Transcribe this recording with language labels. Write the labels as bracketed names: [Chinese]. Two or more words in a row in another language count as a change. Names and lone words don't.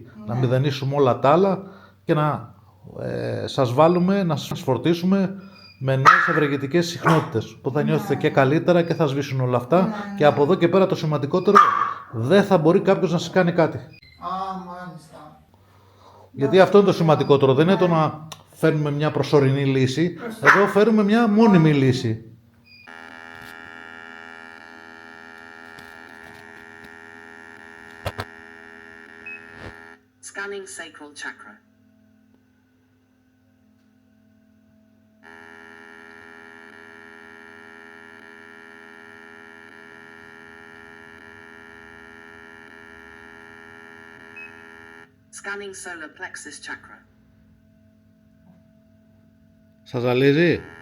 [Greek] Να μηδενίσουμε όλα τα άλλα και να σας βάλουμε, να σας φορτίσουμε με νέες ευεργετικές συχνότητες, που θα νιώθετε και καλύτερα και θα σβήσουν όλα αυτά, και από εδώ και πέρα το σημαντικότερο, δεν θα μπορεί κάποιος να σας κάνει κάτι. Μάλιστα. Γιατί αυτό είναι το σημαντικότερο, δεν είναι το να φέρνουμε μια προσωρινή λύση, εδώ φέρνουμε μια μόνιμη λύση. [English] Scanning sacral chakra. Scanning solar plexus chakra. [Greek] Σας ζαλίζει?